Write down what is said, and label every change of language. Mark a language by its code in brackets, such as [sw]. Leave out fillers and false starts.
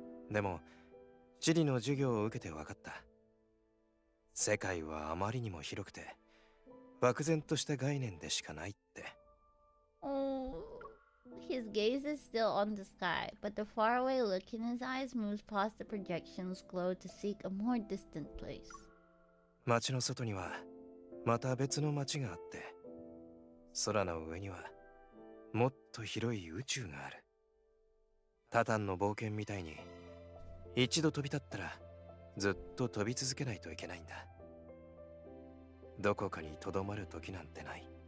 [ja] でも地理の授業を受けて分かった。世界はあまりにも広くて漠然とした概念でしかないって。 [en] Oh, his gaze is still on the sky, but the faraway look in his eyes moves past the projection's glow to seek a more distant place. [ja] 街の外にはまた別の街があって、空の上にはもっと広い宇宙がある。タタンの冒険みたいに一度飛び立ったらずっと飛び続けないといけないんだ。どこかにとどまる時なんてない。